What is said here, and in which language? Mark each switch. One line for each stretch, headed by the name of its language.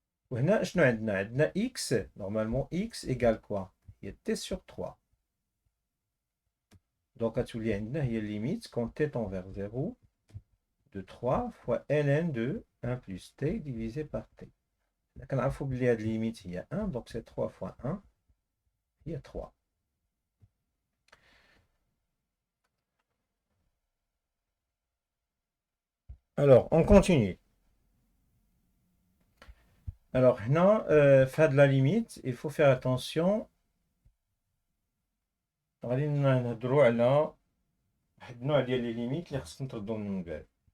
Arabic: وهنا شنو عندنا x
French: normalement x égale quoi؟
Arabic: هي t sur 3.
French: Donc
Arabic: غتولي عندنا هي
French: limite quand t tend vers 0 de 3 fois ln de 1 plus t divisé par t.
Arabic: كنعرفوا بلي هاد limite هي 1
French: donc c'est 3 fois 1
Arabic: هي 3.
French: Alors on continue. Alors
Arabic: هنا في هاد
French: la limite il faut faire attention.
Arabic: غادي نهضرو على واحد النوع ديال لي ليميت اللي خصكم تردو منهم البال.